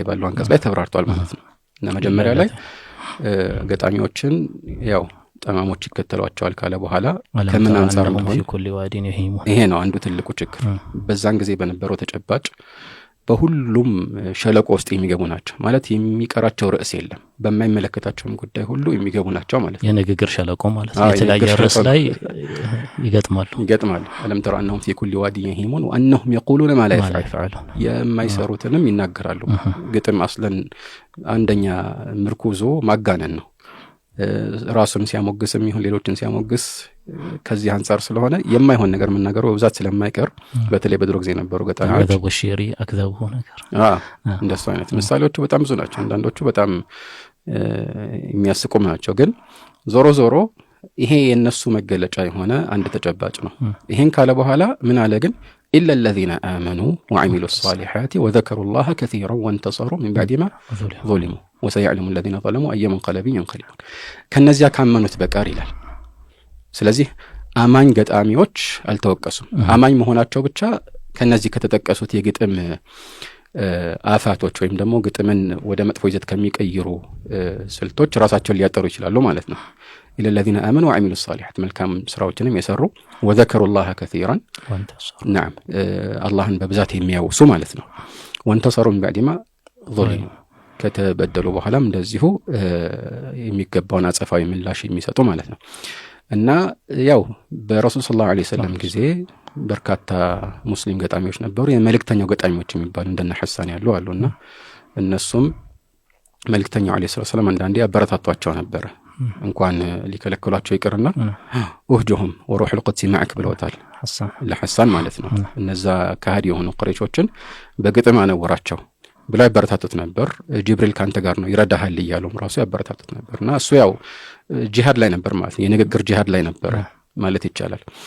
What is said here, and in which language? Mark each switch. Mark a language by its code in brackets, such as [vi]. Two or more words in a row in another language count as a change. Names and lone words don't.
[am] ባለው አንቀጽ ላይ ተብራርቷል ማለት ነው እና መጀመሪያ ላይ ገጣሚዎችን ያው ጠማሞች ይከተሏቸዋል ካለ በኋላ ከምን አንፃር ነው ይሄ ነው አንዱ ትልቁ ችግር። በዛን ጊዜ በነበረው ተጨባጭ በሁሉም ሸለቆ ውስጥ የሚገቡ ናቸው ማለት የሚቀራቸው ርዕስ የለም። በማይመለከታቸውም ጉዳይ ሁሉ የሚገቡ ናቸው ማለት ነው። የንግግር ሸለቆ ማለት ነው። የተለያየ ርዕስ ላይ ይገጥማሉ። አለም ተራ [ar] أنهم في كل وادي يهيمون وأنهم يقولون ما لا يفعلون [am] የማይሰሩትንም ይናገራሉ። ግጥም አስለን አንደኛ ምርኩዞ ማጋነን ነው። ራሱን ሲያሞግስም ይሁን ሌሎችን ሲያሞግስ ከዚህ አንፃር ስለሆነ የማይሆን ነገር መናገሩ በብዛት ስለማይቀር በተለይ በድሮ ጊዜ ነበሩ ገጣሚዎች [ar] أكذب الشعر أكذبه ነገር [am] እንደሱ አይነት ምሳሌዎቹ በጣም ብዙ ናቸው። አንዳንዶቹ በጣም የሚያስቁም ናቸው። ግን ዞሮ ይሄ የነሱ መገለጫ የሆነ አንድ ተጨባጭ ነው። ይሄን ካለ በኋላ ምን አለ ግን [ar] إلا الذين آمنوا وعملوا الصالحات وذكروا الله كثيرا وانتصروا من بعد ما ظلموا وسيعلم الذين ظلموا أي منقلب ينقلبون [am] ከነዚያ ካመኑት በቀር ይላል። ስለዚህ አማኝ ገጣሚዎች አልተወቀሱም። አማኝ መሆናቸው ብቻ ከነዚህ ከተጠቀሱት የግጥም አፋቶች ወይም ደግሞ ግጥምን ወደ መጥፎ ይዘት ከሚቀይሩ ስልቶች ራሳቸውን ሊያጠሩ ይችላሉ ማለት ነው። [ar] إلى الذين آمنوا وعملوا الصالحات [am] መልካም ስራዎችንም የሰሩ [ar] وذكروا الله كثيرا نعم [am] አላህን በብዛት የሚያወሱ ማለት ነው። [ar] وانتصروا من بعد ما ظلموا [am] ከተበደሉ በኋላም እንደዚሁ የሚገባውን አጸፋዊ ምላሽ የሚሰጡ ማለት ነው። እና ያው በረሱል [ar] صلى الله عليه وسلم [am] ጊዜ በርካታ ሙስሊም ገጣሚዎች ነበሩ። የመልእክተኛው ገጣሚዎች የሚባሉ እንደነ ሐሳን ያሉ አሉና እነሱም መልእክተኛው [ar] عليه السلام [am] አንዳንዴ አበረታቷቸው ነበር። እንኳን ሊከለክሏቸው ይቅርና [ar] واهجهم وروح القدس معك [am] ብለውታል ለሐሳን ማለት ነው። እነዛ ካህዲ የሆኑ ቁረይሾችን በግጥም አነወራቸው ብላ ያበረታቱት ነበር። ጅብሪል ካንተ ጋር ነው ይረዳሃል እያሉም ራሱ ያበረታቱት ነበርና እሱ ያው ጂሃድ ላይ ነበር ማለት ነው። የንግግር ጂሃድ ላይ ነበር ማለት ይቻላል።